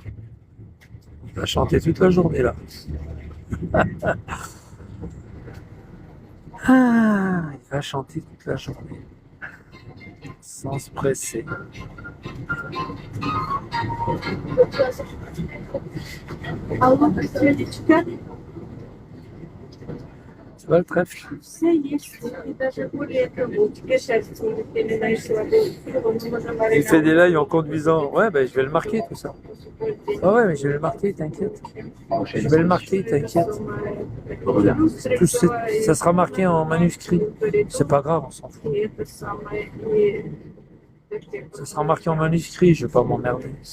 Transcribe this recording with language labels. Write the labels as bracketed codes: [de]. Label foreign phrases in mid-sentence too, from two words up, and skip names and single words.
[fr] Il va chanter toute la journée là. Ah, il va chanter toute la journée. Sans se presser. Tu vois le trèfle? [ru] Все есть, и даже более того, путешествие переносила [fr] Il fait des lives en conduisant. Ouais, ben je vais le marquer tout ça. Ah ouais, mais je vais le marquer, t'inquiète. Je vais le marquer, t'inquiète. Ça sera marqué en manuscrit. C'est pas grave, on s'en fout. Ça sera marqué en manuscrit, je vais pas m'emmerder.